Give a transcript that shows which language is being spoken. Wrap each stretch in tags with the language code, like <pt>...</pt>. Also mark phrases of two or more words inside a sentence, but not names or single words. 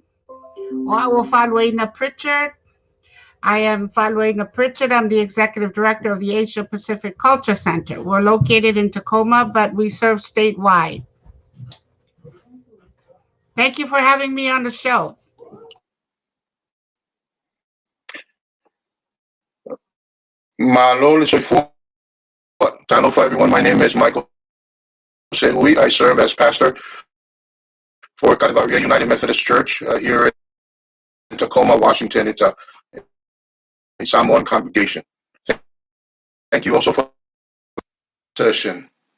<en>Wa Falwena Pritchard. I am Falwena Pritchard. I'm the Executive Director of the Asia Pacific Culture Center. We're located in Tacoma, but we serve statewide. Thank you for having me on the show.</en> <sm>Malo Soifua.</sm> <en>Talofa, everyone. My name is Michael Sehui. I serve as pastor for Calvaria United Methodist Church here in Tacoma, Washington. It's a Samoan congregation. Thank you also for the session.</en>